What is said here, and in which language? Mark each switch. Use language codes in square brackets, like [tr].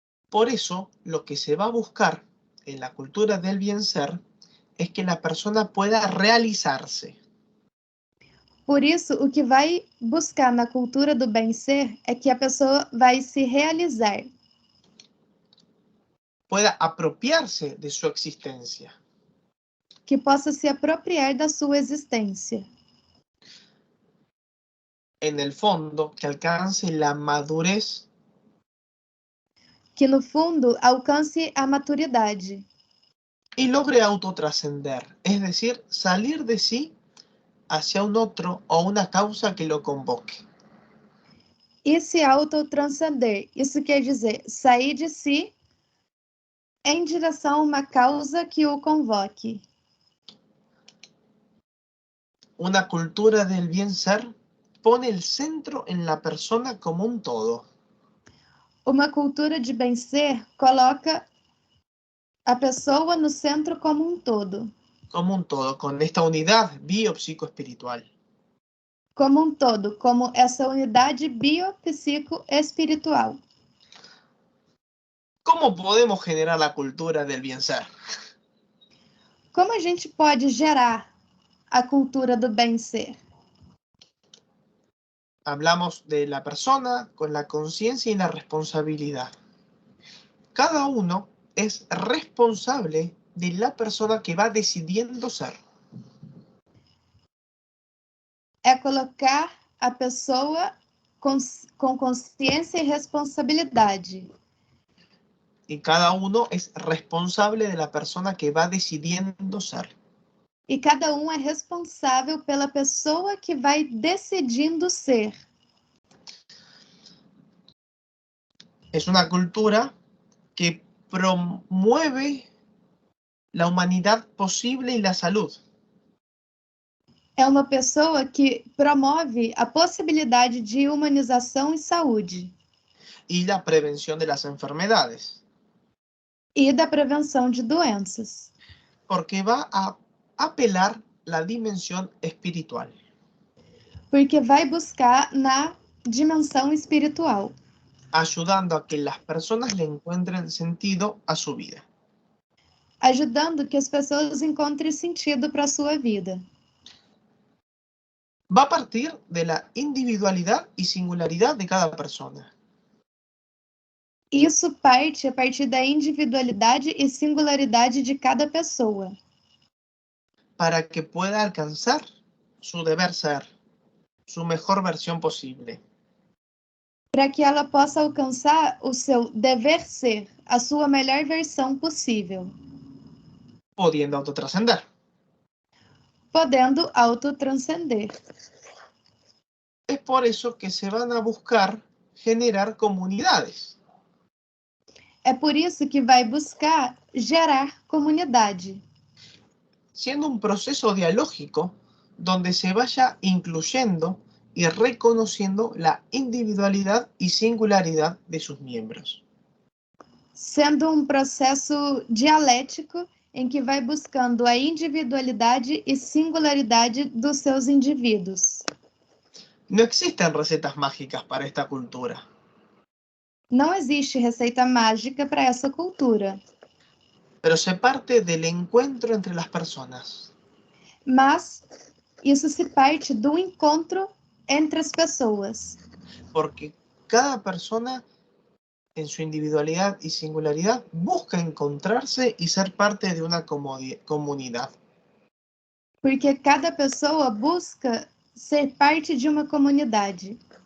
[es] Por eso, lo que se va a buscar en la cultura del bien ser es que la persona pueda realizarse. [pt] Por isso, o que vai buscar na cultura do bem-ser é que a pessoa vai se realizar, [es] Pueda apropiarse de su existencia. [pt] que possa se apropriar da sua existência. [es] En el fondo, que alcance la madurez [pt] Que, no fundo, alcance a maturidade. [es] y logre autotrascender, es decir, salir de sí hacia un otro o una causa que lo convoque. [pt] E se autotranscender. Isso quer dizer sair de si em direção a uma causa que o convoque. [es] Una cultura del bien ser pone el centro en la persona como un todo. [pt] Uma cultura de bem-ser coloca a pessoa no centro como um todo. [es] Como un todo, con esta unidad biopsicoespiritual. [pt] Como um todo, como essa unidade biopsicoespiritual. [es] ¿Cómo podemos generar la cultura del bien ser? [pt] Como a gente pode gerar a cultura do bem-ser? [es] Hablamos de la persona con la conciencia y la responsabilidad. Cada uno es responsable de la persona que va decidiendo ser. [pt] É colocar a pessoa com consciência e responsabilidade. [es] Y cada uno es responsable de la persona que va decidiendo ser. [pt] E cada um é responsável pela pessoa que vai decidindo ser. [es] Es una cultura que promueve la humanidad posible y la salud. [pt] É uma pessoa que promove a possibilidade de humanização e saúde. [es] Y la prevención de las enfermedades. [pt] E da prevenção de doenças. [es] Porque va a apelar la dimensión espiritual. [pt] Porque vai buscar na dimensão espiritual. [es] Ayudando a que las personas le encuentren sentido a su vida. [pt] Ajudando que as pessoas encontrem sentido para a sua vida. [es] Va a partir de la individualidad y singularidad de cada persona. [pt] Isso parte a partir da individualidade e singularidade de cada pessoa. [es] Para que pueda alcanzar su deber ser, su mejor versión posible. [pt] Para que ela possa alcançar o seu dever ser, a sua melhor versão possível. [es] Pudiendo autotrascender. [pt] Podendo autotranscender. [es] Es por eso que se van a buscar generar comunidades. [pt] É por isso que vai buscar gerar comunidade. [es] Siendo un proceso dialógico donde se vaya incluyendo y reconociendo la individualidad y singularidad de sus miembros. [pt] Sendo um processo dialético em que vai buscando a individualidade e singularidade dos seus indivíduos. [es] No existen recetas mágicas para esta cultura. [pt] Não existe receita mágica para essa cultura. [es] Pero se parte del encuentro entre las personas. [pt] Mas isso se parte do encontro entre as pessoas. [es] Porque cada persona en su individualidad y singularidad busca encontrarse y ser parte de una comunidad. [pt] Porque cada pessoa busca ser parte de uma comunidade.